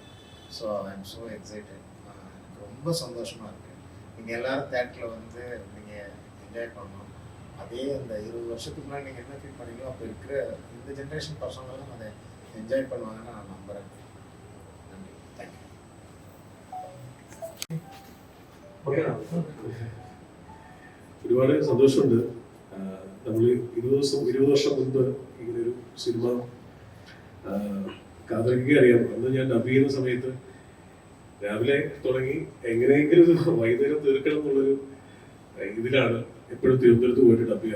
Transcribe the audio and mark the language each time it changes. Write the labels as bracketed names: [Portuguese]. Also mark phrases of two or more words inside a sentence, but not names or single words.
[English] So I am so excited. [Tamil] எனக்கு ரொம்ப சந்தோஷமாக இருக்குது. நீங்கள் எல்லோரும் தேட்டரில் வந்து நீங்கள் என்ஜாய் பண்ணணும். அதே அந்த 20 வருஷத்துக்கு முன்னாடி நீங்கள் என்ன ஃபீல் பண்ணீங்களோ அப்போ இருக்கிற இந்த ஜென்ரேஷன் பசங்களும் அதை என்ஜாய் பண்ணுவாங்கன்னு நான் நம்புகிறேன். நன்றி, தேங்க்யூ. [Malayalam] ഒരുപാട് സന്തോഷമുണ്ട്. നമ്മൾ 20 വർഷം മുൻപ് ഇങ്ങനൊരു സിനിമ ഖാദർക്ക് അറിയാം. അന്ന് ഞാൻ ഡബ് ചെയ്യുന്ന സമയത്ത് രാവിലെ തുടങ്ങി എങ്ങനെയെങ്കിലും വൈകുന്നേരം തീർക്കണം എന്നുള്ളൊരു ഇതിലാണ് എപ്പോഴും തിരുവനന്തപുരത്ത് പോയിട്ട് ഡബ് ചെയ്യാൻ.